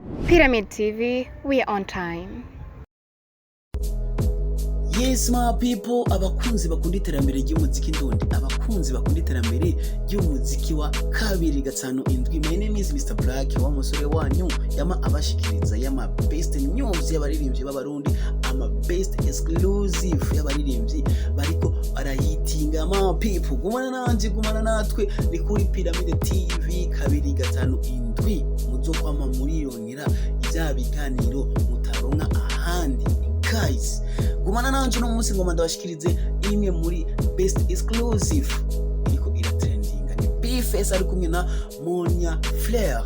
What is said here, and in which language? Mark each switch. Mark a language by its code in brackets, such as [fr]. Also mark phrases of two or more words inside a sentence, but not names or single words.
[en] Pyramid TV, we are on time. Yes my people, [rn] abakunzi bakunda iterambere ry'umuziki ndundi, abakunzi bakunda iterambere ry'umuziki wa 257. [en] My name is Mr. Black, [rn] wa musore wanyu yama abashikiriza yama [en] best news [rn] y'abaririmbyi b'abarundi, ama [en] best exclusive [rn] y'abaririmbyi bariko barahitinga. [en] My people, [rn] gumana nanje gumana natwe ni kuri Pyramid TV 257, muzokwama muriyongera ivya biganiro mutaronka ahandi. Guys, gumana nanje no munsi ngoma ndabashikirize imwe muri [en] best exclusive [rn] iriko iratrendinga ni B-Face ari kumwe na MONIA FLEUR.